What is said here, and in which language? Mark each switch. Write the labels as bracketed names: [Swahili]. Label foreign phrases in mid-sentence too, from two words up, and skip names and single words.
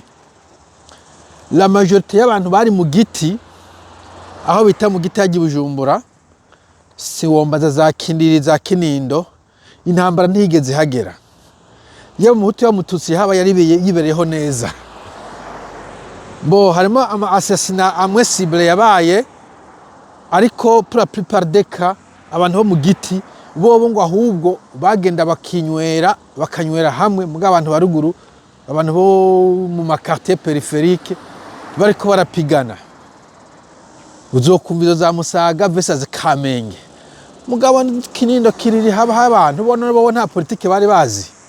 [French] La majorité [Rundi] y'abantu bari mu giti aho bita mu giti yagiye Bujumbura si wombaza za Kindiri za Kinindo intambara ntigeze hagera. Yo mu Hutu yo Mututsi haba yibereyeho neza. Bo harimo ama assassinat amwe cible yabaye ariko [French] pour la plupart des cas [Rundi] abantu bo mu giti bobo ngo ahubwo bagenda bakanywera hamwe muga abantu baruguru abantu bo mu makartier périphérique bariko barapigana. Uzokumvizo za Musaga versus Kamenge mugabo Kinindo kiriri haba abantu bo nta politique bari bazi.